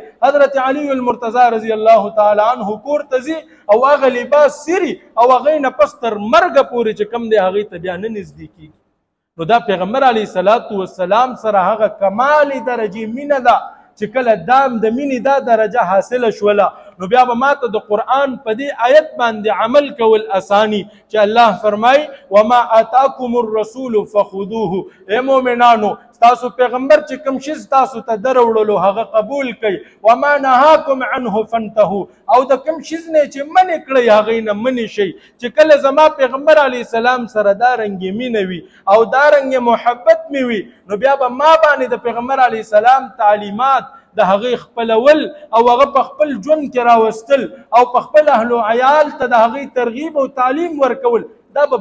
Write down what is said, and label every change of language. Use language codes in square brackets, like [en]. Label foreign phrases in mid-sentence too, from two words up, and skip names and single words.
[ps] حضرت علی المرتضی [ar] رضی الله تعالی عنه [ps] کور ته ځي او هغه لباس سیري او هغې نه پس تر مرګه پورې چې کوم دی هغې ته بیا نه نږدې کېږي. نو دا پیغمبر [ar] علیه الصلاة والسلام [ps] سره هغه کمالي درجې مینه ده چې کله دام د مینې دا درجه حاصله شوله نو بیا به ماته د قرآن په دې آیت باندې عمل کول اساني چې الله فرمایي [ar] وما آتاکم الرسول فخذوه. [ps] ای مؤمنانو ستاسو پیغمبر چې کوم شی ستاسو ته دروړلو هغه قبول کړئ، [ar] وما نهاکم عنه فانتهوا، [ps] او د کوم شي نه چې منې کړئ هغې نه منې شئ. چې کله زما پیغمبر [ar] علیه السلام [ps] سره دا رنګې مینه وي او دا رنګې محبت مې وي نو بیا به ما باندې د پیغمبر [ar] علیه السلام [ps] تعلیمات د هغې خپلول او هغه په خپل ژوند کې راوستل او په خپل اهل و عیال ته د هغې ترغیب او تعلیم ورکول دا به